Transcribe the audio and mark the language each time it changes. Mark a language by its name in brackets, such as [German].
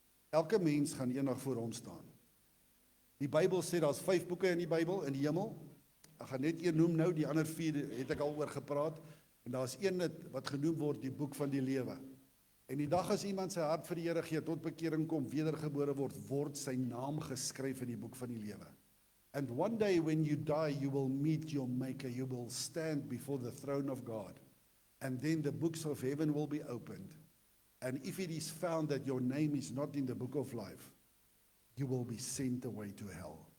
[Afrikaans] Elke mens gaan eendag voor hom staan. Die Bybel sê, daar's 5 boeke in die Bybel, in die hemel. Ek gaan net een noem nou, die ander 4 het ek al oor gepraat. En daar's een wat genoem word, die boek van die lewe. En die dag as iemand sy hart vir die Here gee, tot bekering kom, wedergebore word sy naam geskryf in die boek van die lewe. [English] And one day when you die, you will meet your maker, you will stand before the throne of God. And then the books of heaven will be opened. And if it is found that your name is not in the book of life, you will be sent away to hell.